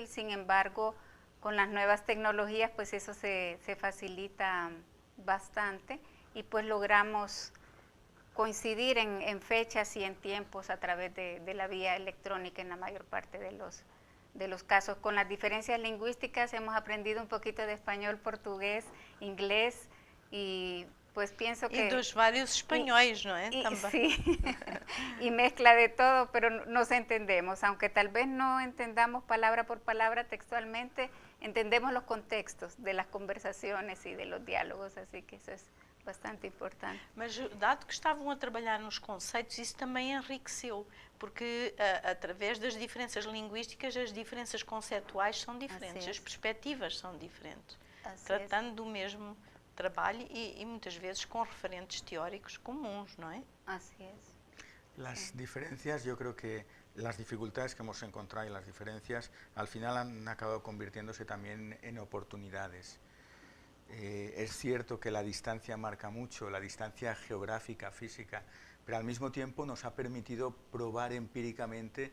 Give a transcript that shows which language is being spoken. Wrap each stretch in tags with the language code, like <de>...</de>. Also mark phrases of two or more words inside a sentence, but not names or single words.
<es>Sin embargo, con las nuevas tecnologías, pues eso se facilita bastante y pues logramos coincidir en fechas y en tiempos a través de la vía electrónica en la mayor parte de los casos. Con las diferencias lingüísticas hemos aprendido un poquito de español, portugués, inglés y pues pienso que...</es> <pt>E dos vários espanhóis, não é? Também.</pt> <es>Sí, y mezcla de todo, pero nos entendemos, aunque tal vez no entendamos palabra por palabra textualmente, entendemos los contextos de las conversaciones y de los diálogos, así que eso es bastante importante.</es> <pt>Mas dado que estavam a trabalhar nos conceitos, isso também enriqueceu, porque através das diferenças linguísticas, as diferenças conceituais são diferentes, as perspectivas são diferentes, tratando do mesmo trabalho</pt> <es>y muchas veces con referentes teóricos</es> <pt>comuns,</pt> <es>¿no es? Así es. Las diferencias, yo creo que las dificultades que hemos encontrado y las diferencias al final han acabado convirtiéndose también en oportunidades. Es cierto que la distancia marca mucho, la distancia geográfica, física, pero al mismo tiempo nos ha permitido probar empíricamente</es>